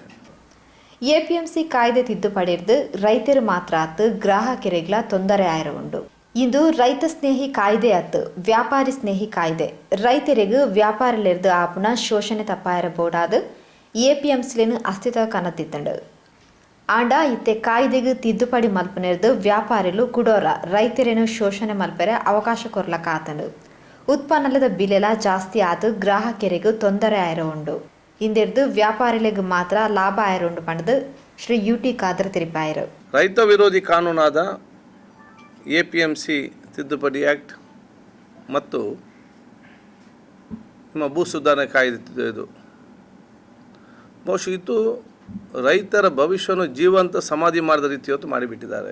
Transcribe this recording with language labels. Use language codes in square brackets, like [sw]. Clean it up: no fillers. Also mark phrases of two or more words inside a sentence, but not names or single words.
[tcy] APMC ಕಾಯ್ದೆ ತಿದ್ದುಪಡಿರ್ದು ರೈತರು ಮಾತ್ರ ಆತು ಗ್ರಾಹಕರಿಗ್ಲ ತೊಂದರೆ ಆಯಿರುಂಡು. ಇಂದು ರೈತ ಸ್ನೇಹಿ ಕಾಯ್ದೆ ಅತ್ತು ವ್ಯಾಪಾರಿ ಸ್ನೇಹಿ ಕಾಯ್ದೆ. ರೈತರಿಗೂ ವ್ಯಾಪಾರಲಿರ್ದು ಆಪುನ ಶೋಷಣೆ ತಪ್ಪಾಯಿರಬೋಡಾದು APMCಲೇನು ಅಸ್ತಿತ್ವ ಕನ್ನತ್ತಿತ್ತಂಡು. ಆಂಡ ಇತ್ತೆ ಕಾಯ್ದೆಗೂ ತಿದ್ದುಪಡಿ ಮಲ್ಪನಿರ್ದು ವ್ಯಾಪಾರಿಲು ಕುಡೋರ ರೈತರೇನು ಶೋಷಣೆ ಮಲ್ಪರೆ ಅವಕಾಶ ಕೊರ್ಲಕ್ಕಾತಂಡು. ಉತ್ಪನ್ನದ ಬಿಲೆಲ ಜಾಸ್ತಿ ಆತು ಗ್ರಾಹಕರಿಗೂ ತೊಂದರೆ ಆಯಿರುಂಡು. ಇಂದಿರ್ದು ವ್ಯಾಪಾರಿಗಳಿಗೆ ಮಾತ್ರ ಲಾಭ ಆಯಿರುಂಡು ಪಂಡದು ಶ್ರೀ UT ಖಾದರ್ ತಿರುಪಾಯಿರು. [kn] ರೈತ ವಿರೋಧಿ ಕಾನೂನಾದ APMC ತಿದ್ದುಪಡಿ ಆ್ಯಕ್ಟ್ ಮತ್ತು ನಿಮ್ಮ ಭೂ ಸುಧಾರಣೆ ಕಾಯ್ದೆ ಇದು ಬಹುಶಃ ಇದು ರೈತರ ಭವಿಷ್ಯವನ್ನು ಜೀವಂತ ಸಮಾಧಿ ಮಾಡಿದ ರೀತಿ ಇವತ್ತು ಮಾಡಿಬಿಟ್ಟಿದ್ದಾರೆ.